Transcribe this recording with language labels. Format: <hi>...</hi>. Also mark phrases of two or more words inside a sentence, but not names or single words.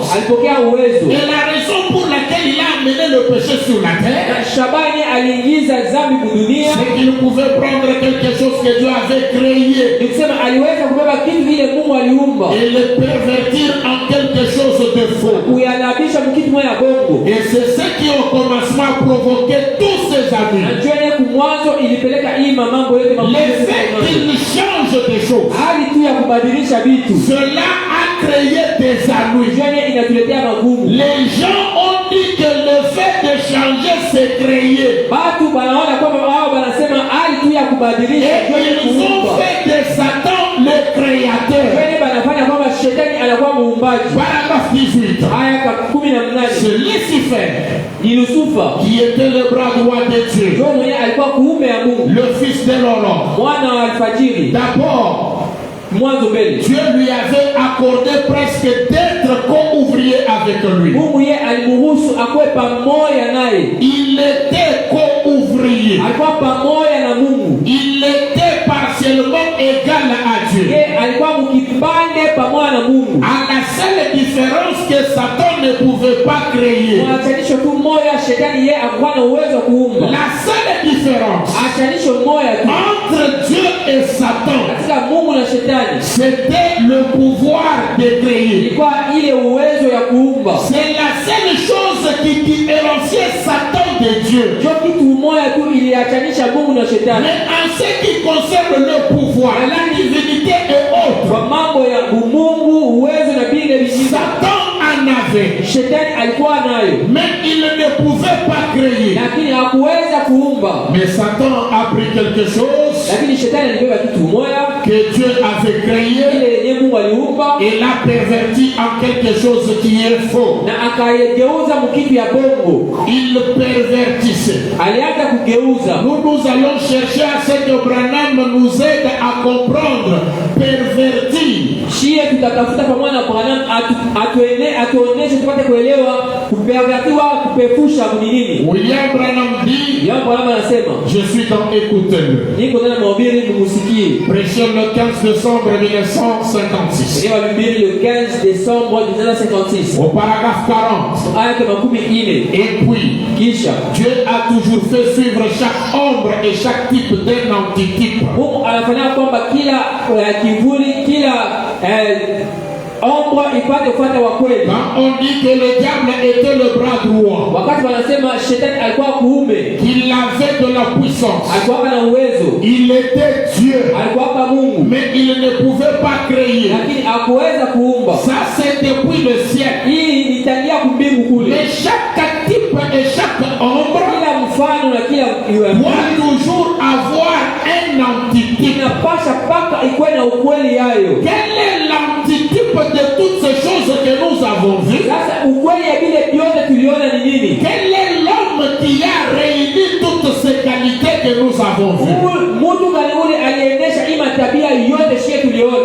<fr>Et la raison pour laquelle il a amené le péché sur la terre, c'est qu'il pouvait prendre quelque chose que Dieu avait créé et le pervertir en quelque chose de faux. Et c'est ce qui au commencement provoquait tous ses amis.</fr> <sw>kubadilisha vitu.</sw> <fr>Cela a créé des ennuis.</fr> <sw>Jene inatuletea magumu.</sw> <fr>Les gens ont dit que le fait de changer c'est créer.</fr> <sw>Watu wanaona kwamba wao wanasema hali tu ya kubadilisha</sw> <fr>Et ils ont fait de Satan le créateur.</fr> <sw>Jene wanafanya kwamba shetani anakuwa muumbaji.</sw> <fr>Paragraphe 18.</fr> <sw>Aya 18.</sw> <fr>C'est Lucifer</fr> <sw>Ni Lucifer</sw> <fr>qui était le bras droit de Dieu,</fr> <sw>ndio mwenye alikuwa kuume ya Mungu,</sw> <fr>le fils de l'aurore.</fr> <sw>mwana wa alfajiri.</sw> <fr>D'abord,</fr> <sw>Mwanzo mbele</sw> <fr>Dieu lui avait accordé presque d'être co-ouvrier avec lui.</fr> <sw>Mungu yeye alimruhusu akwe pamoja naye.</sw> <fr>Il était co-ouvrier.</fr> <sw>Alikuwa pamoja na Mungu.</sw> <fr>Il était partiellement égal à Dieu.</fr> <sw>Yeye alikuwa mkipande pamoja na Mungu.</sw> <fr>À la seule différence que Satan ne pouvait pas créer.</fr> <sw>Mwachanisho tu moja, shetani yeye hakuwa na uwezo wa kuumba.</sw> <fr>La seule différence</fr> <sw>Achanisho moja tu</sw> <fr>entre Dieu et Satan,</fr> <sw>katika Mungu na shetani</sw> <fr>c'était le pouvoir de créer.</fr> <sw>ilikuwa ile uwezo ya kuumba.</sw> <fr>C'est la seule chose qui différenciait Satan de Dieu.</fr> <sw>Ndio kitu moja tu iliachanisha Mungu na shetani.</sw> <fr>Mais en ce qui concerne le pouvoir, la divinité et autres,</fr> <sw>Kwa mambo ya umungu, uwezo na vile vingine,</sw> <fr>Satan en avait.</fr> <sw>shetani alikuwa nayo,</sw> <fr>Mais il ne pouvait pas créer.</fr> <sw>lakini hakuweza kuumba.</sw> <fr>Mais Satan a pris quelque chose</fr> <sw>Lakini shetani alibeba kitu moja</sw> <fr>que Dieu avait créé</fr> <sw>ile yenye Mungu aliumba</sw> <fr>et l'a perverti en quelque chose qui est faux.</fr> <sw>na akaigeuza mkitu ya bongo.</sw> <fr>Il pervertissait.</fr> <sw>Alianza kugeuza.</sw> <fr>Nous allons chercher à ce que Branham nous aide à comprendre. Pervertir.</fr> <sw>Shie tutatafuta pamoja na Branham atuoneshe tupate kuelewa kupervertiwa, kupefusha ni nini.</sw> <fr>William Branham dit,</fr> <sw>Yeye Branham anasema,</sw> <fr>je suis dans écoutez-le.</fr> <sw>niko ndani ya mahubiri mumusikie.</sw> <fr>Prêché le 15 décembre 1956.</fr> <sw>Ndio mahubiri</sw> <fr>le 15 décembre 1956. Au paragraphe 40.</fr> <sw>Aya 40.</sw> <fr>Et puis,</fr> <sw>Kisha</sw> <fr>Dieu a toujours fait suivre chaque ombre et chaque type d'un antitype.</fr> <sw>Mungu anafanya kwamba kila kivuli, kila ombre ipate kufuata wa kweli.</sw> <fr>Quand on dit que le diable était le bras droit,</fr> <sw>Wakati wanasema shetani alikuwa kuume,</sw> <fr>qu'il avait de la puissance,</fr> <sw>alikuwa na uwezo,</sw> <fr>il était Dieu,</fr> <sw>alikuwa Mungu,</sw> <fr>mais il ne pouvait pas créer.</fr> <sw>lakini hakuweza kuumba.</sw> <fr>Ça c'est depuis le siècle.</fr> <sw>Hii ni tangia kumbingu kule.</sw> <fr>Mais chaque type et chaque ombre</fr> <sw>Kila mfano na kila</sw> <fr>doit toujours avoir un antitype.</fr> <sw>inapasha paka ikuwe na ukweli yayo.</sw> <fr>Quel est l'antitype de toutes ces choses que nous avons vues?</fr> <sw>Sasa ukweli ya vile vyote tuliona ni nini?</sw> <fr>Quel est l'homme qui a réuni toutes ces qualités que nous avons vues?</fr> <sw>Mtu gani ule aliendesha hii matabia yote shie tuliona?</sw>